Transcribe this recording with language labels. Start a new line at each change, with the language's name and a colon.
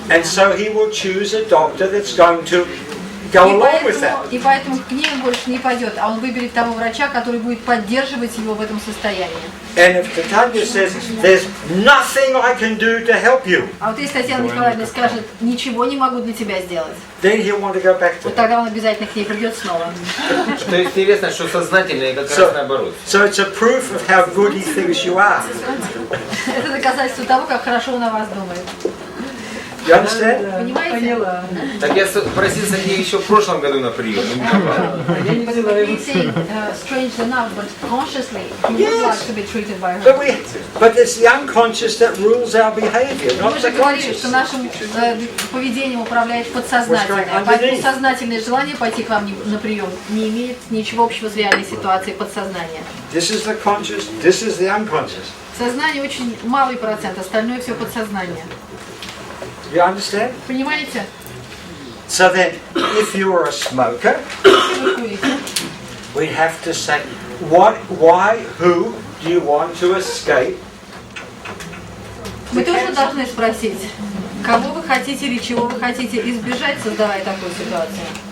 English: And so he will choose a doctor that's going to go along with that.
Russian: И поэтому к ней он больше не пойдет, а он выберет того врача, который будет поддерживать его в этом состоянии.
English: And if Tanya says, there's nothing I can do to help you,
Russian: А вот если Татьяна Николаевна скажет, ничего не могу для тебя сделать,
English: then he'll want to go back to
Russian: вот
English: her.
Russian: тогда он обязательно к ней придет снова. Что интересно, что сознательно и как раз наоборот.
English: So it's a proof of how good he thinks you are.
Russian: Это доказательство того, как хорошо он о вас думает.
English: You understand?
Russian: Понимаете? Поняла. Так я просился к ней еще в прошлом году на прием. не попал. Я не взяла
English: But he's saying, strangely enough, but consciously, he would Yes. like to be treated by her. But it's the unconscious that rules our behavior,
Russian: Мы
English: not
Russian: же
English: the
Russian: говорили,
English: conscious.
Russian: что нашим поведением управляет подсознательное. Поэтому сознательное желание пойти к вам на прием не имеет ничего общего с реальной ситуацией подсознания.
English: This is the conscious, this is the unconscious.
Russian: Сознание очень малый процент, остальное все подсознание.
English: You understand?
Russian: Понимаете?
English: So then, if you were a smoker,
Russian: Если вы курите,
English: we'd have to say, what, why, who do you want to escape?
Russian: мы тоже должны спросить, кого вы хотите или чего вы хотите избежать, создавая такую ситуацию.